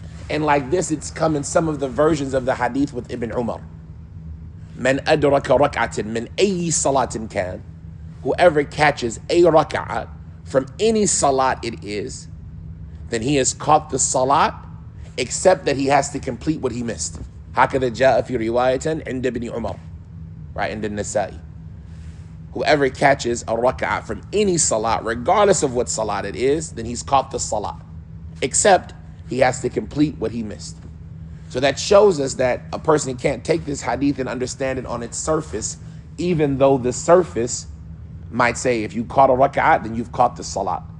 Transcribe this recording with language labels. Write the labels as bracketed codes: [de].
[en] And like this, it's come in some of the versions of the hadith with Ibn Umar. [ar] Man adraka rak'atin min ayyi salatin kan. [en] Whoever catches a rak'ah from any salat it is, then he has caught the salat, except that he has to complete what he missed. [ar] هكذا جاء في رواية عند ابن عمر, right, عند النسائي. [en] Whoever catches a rak'ah from any salat, regardless of what salat it is, then he's caught the salat, except he has to complete what he missed. So that shows us that a person can't take this hadith and understand it on its surface, even though the surface might say if you caught a rak'ah, then you've caught the salat.